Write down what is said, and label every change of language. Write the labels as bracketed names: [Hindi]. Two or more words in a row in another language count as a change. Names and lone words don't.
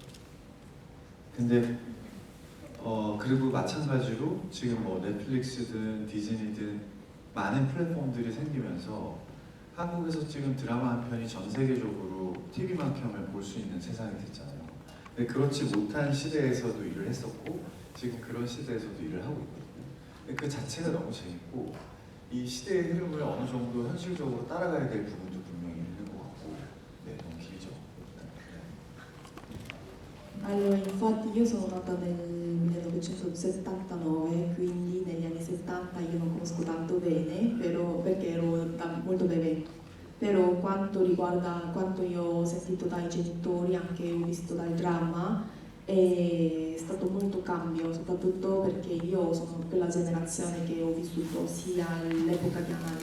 [Korean] 근데 그리고 마찬가지로 지금 뭐 넷플릭스든 디즈니든 많은 플랫폼들이 생기면서 한국에서 지금 드라마 한 편이 전 세계적으로 TV만 켜면 볼 수 있는 세상이 됐잖아요. 근데 그렇지 못한 시대에서도 일을 했었고 지금 그런 시대에서도 일을 하고 있거든요. 그 자체가 너무 재밌고 이 시대의 흐름을 어느 정도 현실적으로 따라가야 될 부분도 분명히 있는 것 같고 네, 너무 길죠. [Italian] Allora, infatti io sono nata nel 1979, quindi negli anni 70 io non conosco tanto bene, però, perché ero molto bebè. Però quanto riguarda quanto io ho sentito dai genitori, anche ho visto dal dramma, è stato molto cambio, soprattutto perché io sono quella generazione che ho vissuto sia l'epoca di